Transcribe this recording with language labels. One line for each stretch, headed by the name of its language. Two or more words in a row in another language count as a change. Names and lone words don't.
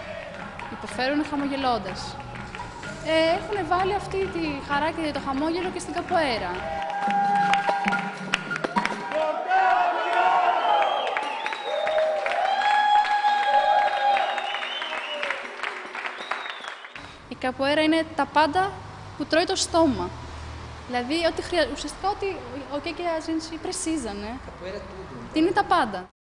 Greek: Υποφέρουν χαμογελώντας. Έχουν βάλει αυτή τη χαρά και το χαμόγελο και στην καποέρα. Η καποέρα είναι τα πάντα που τρώει το στόμα. Δηλαδή, ουσιαστικά ότι
Portuguese: o que a gente precisa, né? Capoeira é tudo.
Greek: Είναι τα πάντα.